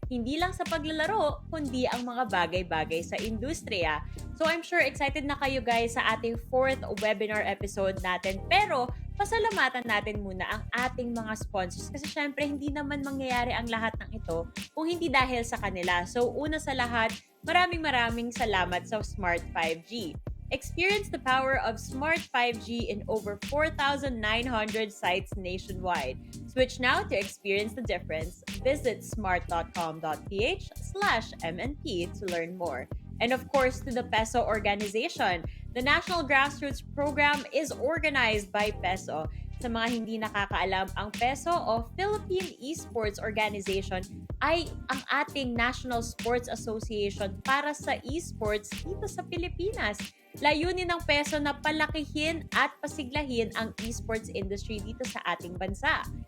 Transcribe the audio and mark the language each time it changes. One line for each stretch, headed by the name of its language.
Filipino: Hindi lang sa paglalaro, kundi ang mga bagay-bagay sa industriya.
English: So I'm sure excited
Filipino: na kayo guys sa ating 4th webinar episode natin. Pero pasalamatan natin muna ang ating mga sponsors kasi syempre hindi naman mangyayari ang lahat ng ito kung hindi dahil sa kanila. So una sa lahat, maraming salamat sa Smart 5G.
English: Experience the power of Smart 5G in over 4,900 sites nationwide. Switch now to experience the difference. Visit smart.com.ph/MNP to learn more. And of course, to the PESO organization. The National Grassroots Program is organized by PESO.
Filipino: Sa mga hindi nakakaalam, ang PESO o Philippine Esports Organization ay ang ating National Sports Association para sa esports dito sa Pilipinas. Layunin ng PESO na palakihin at pasiglahin ang esports industry dito sa ating bansa.